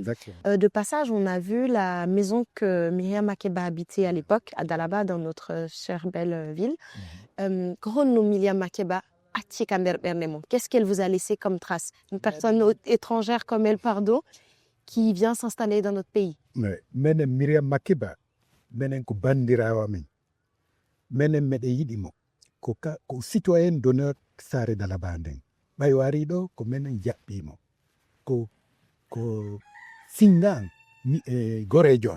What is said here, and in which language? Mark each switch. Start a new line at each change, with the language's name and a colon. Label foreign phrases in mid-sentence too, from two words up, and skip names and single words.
French: De passage, on a vu la maison que Miriam Makeba habitait à l'époque, à Dalaba, dans notre chère belle ville. Grono Miriam Makeba, qu'est-ce qu'elle vous a laissé comme trace? Une personne étrangère comme elle, pardon, qui vient s'installer dans notre pays.
Fula: Menem Miriam Makeba, menen ko bandirawa men. Menem mede yidimo. Ko
French: citoyen d'honneur
Fula: sare Dalaba nden. Bay wari do ko menen jabbimo. Ko singan gore jon.